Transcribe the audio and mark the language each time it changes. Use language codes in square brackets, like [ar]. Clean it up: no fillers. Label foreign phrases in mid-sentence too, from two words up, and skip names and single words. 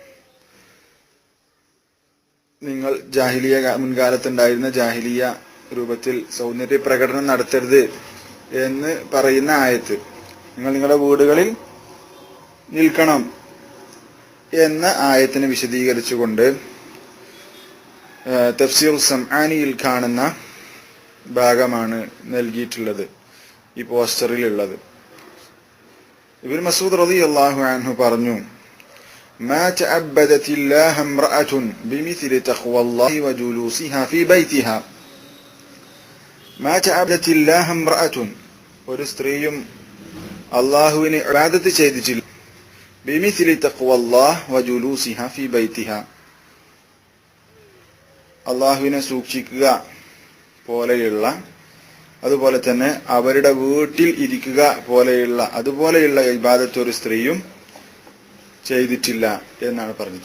[ml] നിങ്ങൾ ജാഹിലിയ മുൻകാലത്തുണ്ടായിരുന്ന ജാഹിലിയ രൂപത്തിൽ സൗന്ദര്യ പ്രകടനം നടത്തരുത് എന്ന് പറയുന്ന ആയത്ത്, നിങ്ങൾ നിങ്ങളുടെ വീടുകളിൽ നിൽക്കണം എന്ന ആയത്തിനെ വിശദീകരിച്ചുകൊണ്ട് തഫ്സീർ സംആനിയിൽ കാണുന്ന ഭാഗമാണ് നൽകിയിട്ടുള്ളത്, ഈ പോസ്റ്ററിലുള്ളത്. ഇബ്നു മസ്ഊദ് [ar] رضي الله عنه [ml] പറഞ്ഞു, [ar] ما تعبدت الله امرأة بمثل تقوى الله وجلوسها في بيتها. ما تعبدت الله امرأة, [ml] ഒരു സ്ത്രീയും അല്ലാഹുവിനെ ഇബാദത്ത് ചെയ്തിട്ടില്ല. [ar] بمثل تقوى الله وجلوسها في بيتها, [ml] അല്ലാഹുവിനെ സൂക്ഷിക്കുക പോലെയുള്ള, അതുപോലെ തന്നെ അവരുടെ വീട്ടിൽ ഇരിക്കുക പോലെയുള്ള അതുപോലെയുള്ള ഇബാദത്ത് ഒരു സ്ത്രീയും ചെയ്തിട്ടില്ല എന്നാണ് പറഞ്ഞത്.